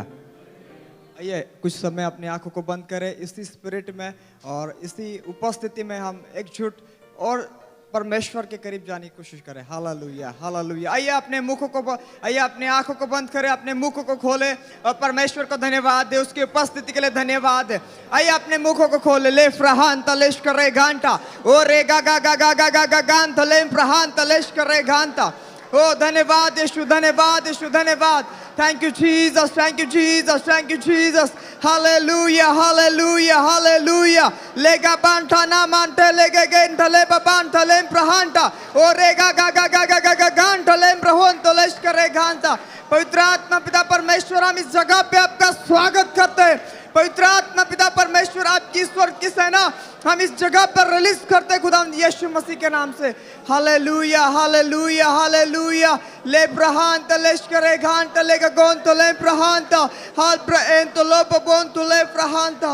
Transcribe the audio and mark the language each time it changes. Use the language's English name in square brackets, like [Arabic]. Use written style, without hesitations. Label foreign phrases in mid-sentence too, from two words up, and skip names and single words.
[Hindi] आइए कुछ समय अपनी आंखों को बंद करें इसी स्पिरिट में और इसी उपस्थिति में हम एकजुट और परमेश्वर के करीब जाने की कोशिश करें। हालेलुया हालेलुया। आइए अपने आंखों को बंद करें, अपने मुखों को खोले और परमेश्वर को धन्यवाद दे, उसकी उपस्थिति के लिए धन्यवाद है। आइए अपने मुखों को खोले। ले फ्रहान तलेश करे घंटा ओ रे गा गा गा गा गा गा गा गान तले फ्रहान तलेश करे घंटा। ओ धन्यवाद यीशु, धन्यवाद यीशु, धन्यवाद। [English] Thank you Jesus, thank you Jesus, thank you Jesus. Hallelujah, hallelujah, hallelujah. Lega banta na mante lega genta leba banta lem prahanta. O rega ga ga ga ga ga ga ganta lem prahonto lesh करे घांता। [Hindi] पवित्र आत्मा पिता परमेश्वर, हम इस जगह पे आपका स्वागत करते हैं। पवित्र आत्मा पिता परमेश्वर, आपकी ईश्वर की सेना हम इस जगह पर रिलीज करते हैं खुदा यीशु मसीह के नाम से। हालेलुया हालेलुया हालेलुया। ले ब्रहान तलेश करे घान तले गगोन तले ब्रहानता हाल ब्रएन तो लो बबोन तो ले ब्रहानता।